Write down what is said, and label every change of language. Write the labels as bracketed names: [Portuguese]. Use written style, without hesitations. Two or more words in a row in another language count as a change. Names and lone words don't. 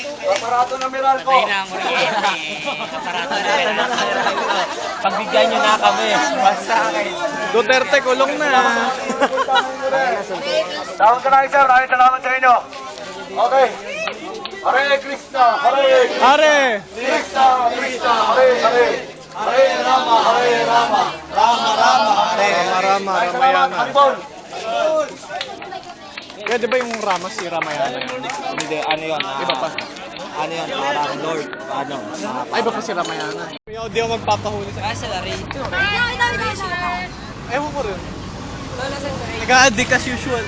[Filipino] Aparato na Meralco. Pagbigyan nyo na kami. Basta akin. Duterte, kulong na. Tawag ka na sir, maraming salamat sa inyo. [Sanskrit] Okay. Hare Krishna, Hare Are! Krishna, Krishna, Hare Hare. Hare Rama, Rama Rama, Hare Rama, [Filipino] Maraming salamat, Ramayana. Haribol. Kaya di ba yung Rama, si Ramayana yun? Hindi, ano yun? Iba pa. Ano yun? Parang Lord. Ano? Ay, iba pa si Ramayana. Di ako magpapahuli sa... Ah, sila rin. Ewan ko rin. Nag-a-addict [English] as usual.